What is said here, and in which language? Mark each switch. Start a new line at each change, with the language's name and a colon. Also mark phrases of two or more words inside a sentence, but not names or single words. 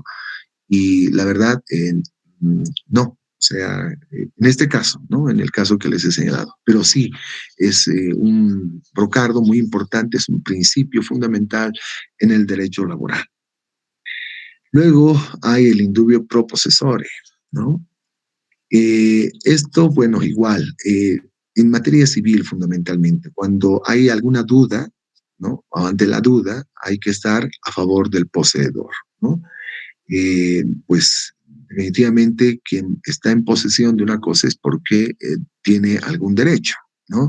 Spanish: Y la verdad, no. O sea, en este caso, ¿no? En el caso que les he señalado. Pero sí, es un brocardo muy importante, es un principio fundamental en el derecho laboral. Luego hay el
Latin: indubio pro possessore,
Spanish: ¿no? Esto, bueno, igual, en materia civil fundamentalmente, cuando hay alguna duda, ¿no? O ante la duda, hay que estar a favor del poseedor, ¿no? Pues definitivamente quien está en posesión de una cosa es porque tiene algún derecho, ¿no?